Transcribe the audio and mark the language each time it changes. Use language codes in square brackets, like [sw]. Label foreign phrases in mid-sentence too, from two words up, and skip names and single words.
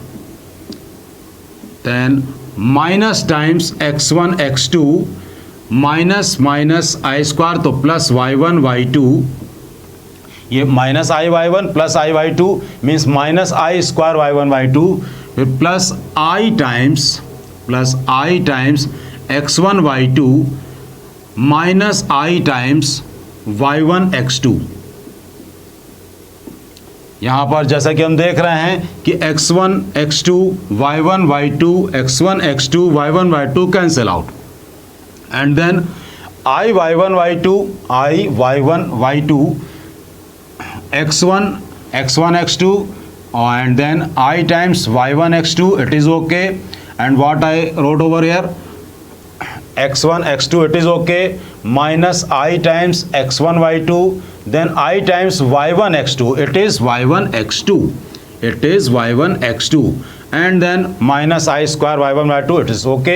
[en] Then minus times x1 x2 minus minus I square तो plus y1 y2, ये minus I_y1 plus I_y2 means minus I square y1 y2, फिर plus I times x1 y2 minus I times y1 x2। [hi] यहाँ पर जैसा कि हम देख रहे हैं कि [en] x1 x2 y1 y2 x1 x2 y1 y2 cancel out, and then I y1 y2 x1 x2 and then I times y1 x2, it is okay. And what I wrote over here, x1 x2, it is okay, minus I times x1 y2, then I times y1 x2, it is y1 x2, it is y1 x2, and then minus I square y1 y2, it is okay.